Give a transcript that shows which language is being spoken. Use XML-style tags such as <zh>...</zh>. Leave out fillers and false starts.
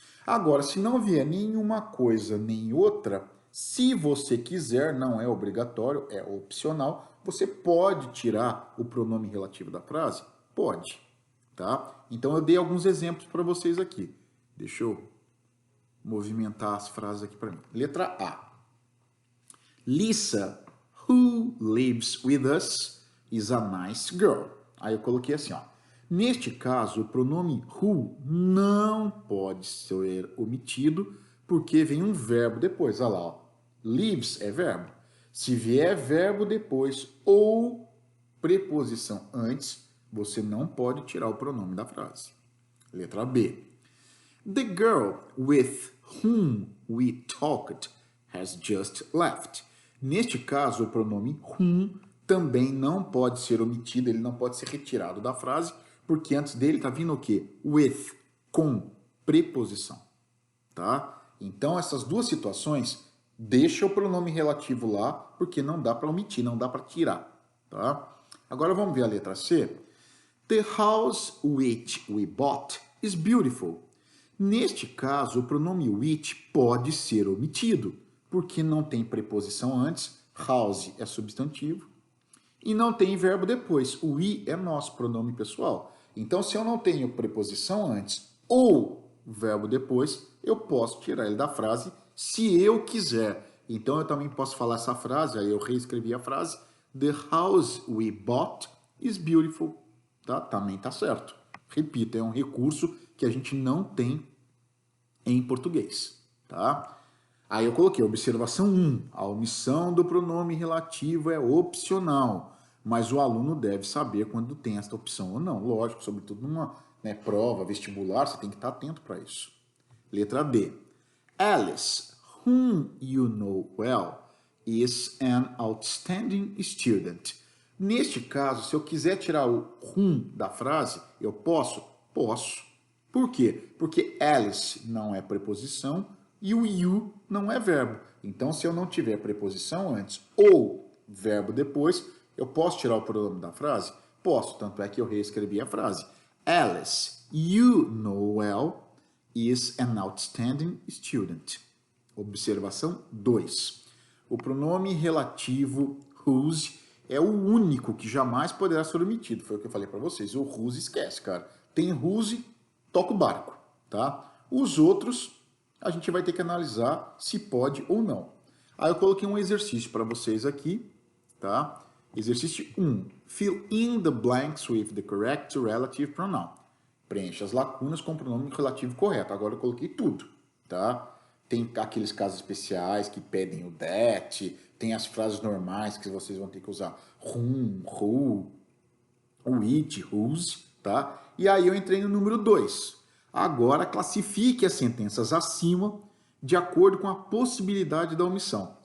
<pt>Agora, se não vier nenhuma coisa nem outra, se você quiser, não é obrigatório, é opcional, você pode tirar o pronome relativo da frase? Pode, tá? Então eu dei alguns exemplos para vocês aqui. Deixa eu movimentar as frases aqui para mim. Letra A.</pt> <en>Lisa, who lives with us, is a nice girl.</en> <pt>Aí eu coloquei assim, ó. Neste caso, o pronome who não pode ser omitido porque vem um verbo depois. Olha lá, ó. Lives é verbo. Se vier verbo depois ou preposição antes, você não pode tirar o pronome da frase. Letra B.</pt> <en>The girl with whom we talked has just left.</en> <pt>Neste caso, o pronome whom também não pode ser omitido, ele não pode ser retirado da frase, porque antes dele está vindo o quê? With, com preposição, tá? Então, essas duas situações, deixa o pronome relativo lá, porque não dá para omitir, não dá para tirar, tá? Agora vamos ver a letra C.</pt> <en>The house which we bought is beautiful.</en> <pt>Neste caso, o pronome which pode ser omitido, porque não tem preposição antes, house é substantivo, e não tem verbo depois. O we é nosso pronome pessoal. Então, se eu não tenho preposição antes ou verbo depois, eu posso tirar ele da frase se eu quiser. Então, eu também posso falar essa frase, aí eu reescrevi a frase,</pt> <en>the house we bought is beautiful.</en> <pt>Tá? Também tá certo. Repito, é um recurso que a gente não tem em português, tá? Aí eu coloquei observação 1, a omissão do pronome relativo é opcional, mas o aluno deve saber quando tem esta opção ou não. Lógico, sobretudo numa prova, vestibular, você tem que estar atento para isso. Letra D.</pt> <en>Alice, whom you know well, is an outstanding student.</en> <pt>Neste caso, se eu quiser tirar o da frase, eu posso? Posso. Por quê? Porque Alice não é preposição e o you não é verbo. Então, se eu não tiver preposição antes ou verbo depois, eu posso tirar o pronome da frase? Posso, tanto é que eu reescrevi a frase.</pt> <en>Alice, you know well, is an outstanding student.</en> <pt>Observação 2. O pronome relativo whose é o único que jamais poderá ser omitido. Foi o que eu falei para vocês. O whose esquece, cara. Tem whose, toca o barco, tá? Os outros, a gente vai ter que analisar se pode ou não. Aí eu coloquei um exercício para vocês aqui, tá? Exercício 1.</pt> <en>Fill in the blanks with the correct relative pronoun.</en> <pt>Preencha as lacunas com o pronome relativo correto. Agora eu coloquei tudo, tá? Tem aqueles casos especiais que pedem o that, tem as frases normais que vocês vão ter que usar whom, who, which, whose, tá? E aí eu entrei no número 2. Agora classifique as sentenças acima de acordo com a possibilidade da omissão.</pt>